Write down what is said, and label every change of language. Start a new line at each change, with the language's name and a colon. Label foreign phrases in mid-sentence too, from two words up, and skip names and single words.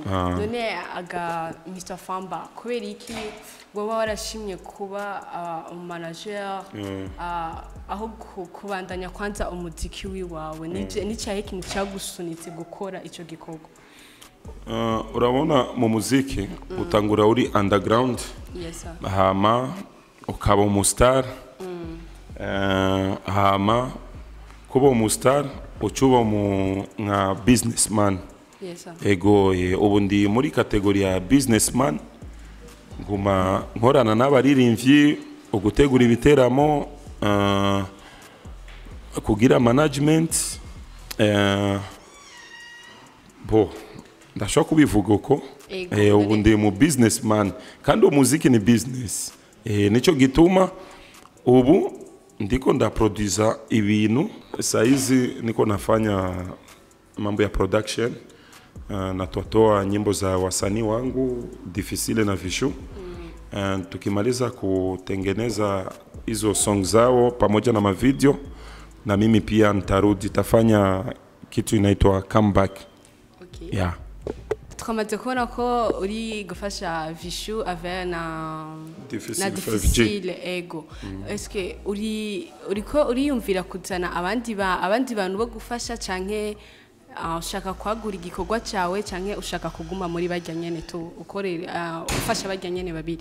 Rundi: None aga Mr Famba kubera iki wowe warashimye kuba manager aho kubandanya kwanza umuziki wiwawe? Nicaye ikintu cyagusunitse gukora ico gikorwa? Urabona mu muziki utangura uri underground.
English: Yes sir.
Rundi: Hama ukaba umustar. Hama kuba umustar ucuba nka businessman.
English: Yes sir.
Rundi: Ego. Ubu ndi muri kategori ya businessman, nguma nkorana n'abaririmbyi, ugutegura ibiteramo, kugira management. Ndashobora kubivuga uko. Ubu ndi mu businessman kandi umuziki ni business. Nico gituma ubu ndiko ndaproduce ibintu saizi,
Swahili: niko nafanya mambo ya production. Natoa nyimbo za wasanii wangu Difficile na Vishu. Tukimaliza kutengeneza hizo song zao pamoja na mavideo, na mimi pia nitarudi tafanya kitu inaitwa comeback. Okay. Yeah.
Rundi: Tukamaze kubona ko uri gufasha Vishu ave na Difficile. Ego. Eske uriko uriyumvira kuzana abandi bantu bo gufasha canke ushaka kwagura igikorwa cyawe canke ushaka kuguma muri barya nyene tu ukorera ufasha barya nyene babiri?